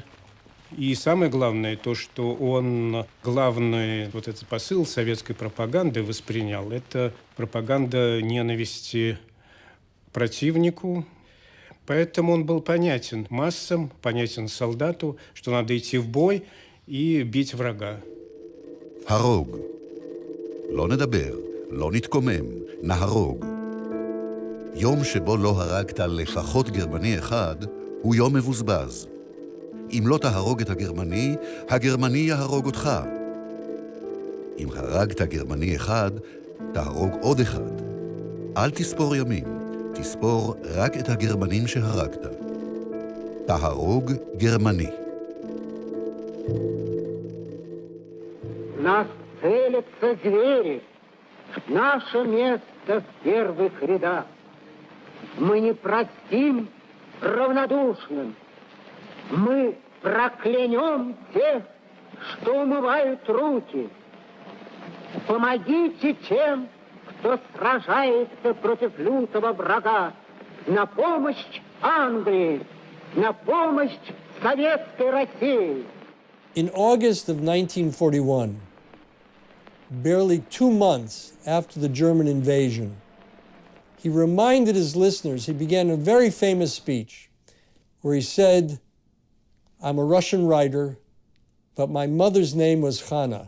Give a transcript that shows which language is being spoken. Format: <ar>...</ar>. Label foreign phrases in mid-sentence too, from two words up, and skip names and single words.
<ru>И самое главное, то, что он главный вот этот посыл советской пропаганды воспринял, это пропаганда ненависти противнику. Поэтому он был понятен массам, понятен солдату, что надо идти в бой и бить врага.</ru> <he>הרוג. לא נדבר, לא נתקומם, נהרוג. יום שבו לא הרגת לפחות גרמני אחד, הוא יום מבוזבז. אם לא תהרוג את הגרמני, הגרמני יהרוג אותך. אם הרגת גרמני אחד, תהרוג עוד אחד. אל תספור ימים, תספור רק את הגרמנים שהרגת. תהרוג גרמני.</he> <ru>Нас целятся звери. Наше место в первых рядах. Мы не простим равнодушным. Мы проклянем тех, что умывают руки. Помогите тем, кто сражается против лютого врага. На помощь Англии, на помощь Советской России.</ru> <en>In August of 1941, barely 2 months after the German invasion, he reminded his listeners, he began a very famous speech where he said, "I'm a Russian writer, but my mother's name was Hannah.</en>